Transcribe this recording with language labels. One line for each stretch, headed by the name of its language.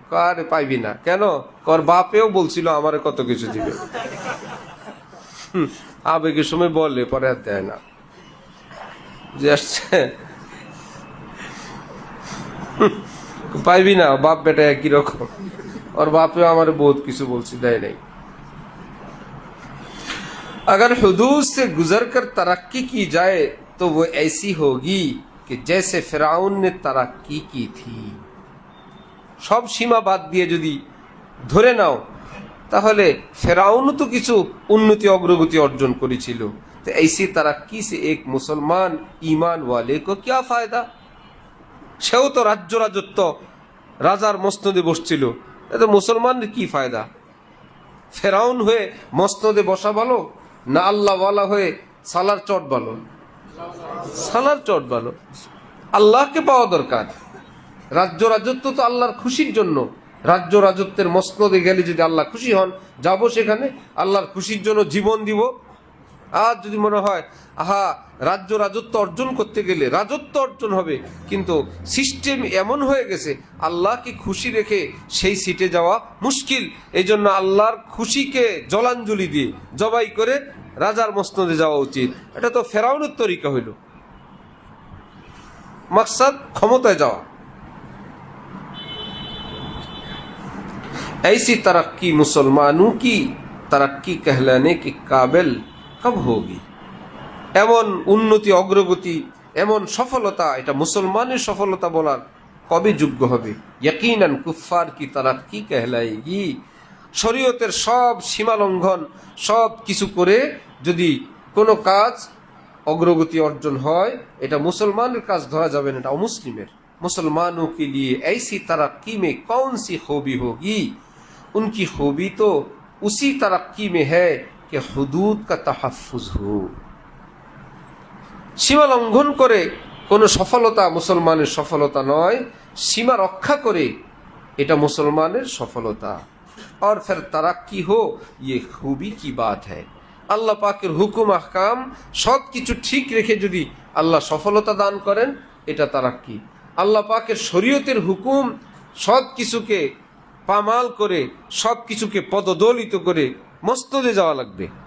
Bangla: কারে পাইবি না কেন? কর বাপেও বলছিল আমারে কত কিছু দিবে। আবেগের সময় বললে পরে আর দেয় না, যে আসছে পাইবি না, বাপ বেটা একই রকম।
Hindi: और बाप हमारे बहुत किसी बोल सीधा नहीं। अगर हुदूद से गुजरकर तरक्की की जाए तो वो ऐसी होगी कि जैसे फिराउन ने तरक्की की थी। सब सीमा बात दिए
Bangla: যদি ধরে নাও তাহলে ফেরাউন তো কিছু উন্নতি অগ্রগতি অর্জন করেছিল,
Hindi: तो ऐसी तरक्की से एक मुसलमान ईमान वाले को क्या फायदा।
Bangla: সেও তো রাজ্য রাজত্ব রাজার মসনদে বসছিল, এতে মুসলমানের কি ফায়দা? ফেরাউন হয়ে মসনদে বসা ভালো না আল্লাহ ওয়ালা হয়ে সালার চট ভালো? সালার চট ভালো। আল্লাহকে পাওয়া দরকার। রাজ্য রাজত্ব তো আল্লাহর খুশির জন্য। রাজ্য রাজত্বের মসনদে গেলে যদি আল্লাহ খুশি হন, যাব সেখানে আল্লাহর খুশির জন্য জীবন দিব। আর যদি মনে হয় আহা রাজ্য রাজত্ব অর্জন করতে গেলে রাজত্ব অর্জন হবে, কিন্তু সিস্টেম এমন হয়ে গেছে আল্লাহকে খুশি রেখে সেই সিটে যাওয়া মুশকিল, এই জন্য আল্লাহর খুশিকে জলাঞ্জলি দিয়ে জবাই করে রাজার মসনদে যাওয়া উচিত। এটা তো ফেরাউনের তরিকা হইল। মাকসাদ ক্ষমতায় যাওয়া।
Hindi: ऐसी तरक्की मुसलमानों की तरक्की कहलाने के काबिल कब होगी।
Bangla: এমন উন্নতি অগ্রগতি এমন সফলতা এটা মুসলমানের সফলতা বলার কবে যোগ্য হবে?
Hindi: ইয়াকিনান কুফফার কি তারাক্কি कहलाएगी।
Bangla: শরীয়তের সব সীমা লঙ্ঘন সব কিছু করে যদি কোনো কাজ অগ্রগতি অর্জন হয়, এটা মুসলমানের কাজ ধরা যাবে না, এটা অমুসলিমের।
Hindi: मुसलमानों के लिए ऐसी तरक्की में कौन सी खूबी होगी। उनकी खूबी तो उसी तरक्की में है कि हुदूद का तहफ़्फ़ुज़ हो।
Bangla: সীমা লঙ্ঘন করে কোনো সফলতা মুসলমানের সফলতা নয়, সীমা রক্ষা করে এটা মুসলমানের সফলতা।
Hindi: और फिर तरक्की हो ये खूबी की बात है।
Bangla: আল্লাহ পাকের হুকুম আহকাম সব কিছু ঠিক রেখে যদি আল্লাহ সফলতা দান করেন, এটা তারাক্কি। আল্লাহ পাকের শরীয়তের হুকুম সব কিছুকে পামাল করে সব কিছুকে পদদলিত করে মসনদে যাওয়া লাগবে।